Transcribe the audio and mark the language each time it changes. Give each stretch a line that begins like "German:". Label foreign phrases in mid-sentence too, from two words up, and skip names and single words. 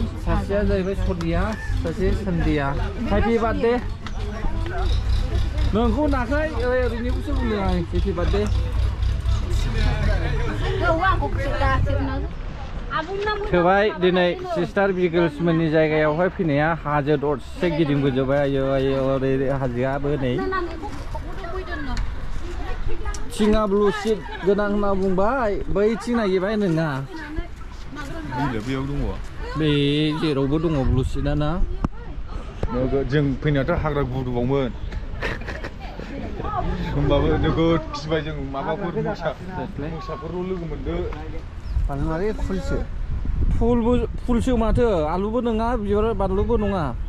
Bodo: सासेया जाहैबाय सदिया सासे सन्दिया
English: happy birthday
Bodo: नोंखौ नाखाय ओरैनोखौसो बुंदों आं
English: happy birthday
Bodo: थोबाय दिनै सिस्टार बिगोल्समोननि जायगायावहाय फैनाया हाजो दरसे गिदिंबोजोब्बाय आयो आयो ओरै हाजोआबो नै Singa
English: blue sheet
Bodo: गोनां होनना बुंबाय बैथिं नागिरबाय नोङा बिलो बेयाव दङ बे जेरावबो दङ
English: blue sheet
Bodo: ना जों फैनायावथ' हाग्रा गुदुबावमोन होमबाबो नोगोद गिबाय जों माबाफोर मोसाफोरल' लोगो मोनदो बानलुआरि फुलसो माथो आलुबो नङा बिबार बानलुबो नङा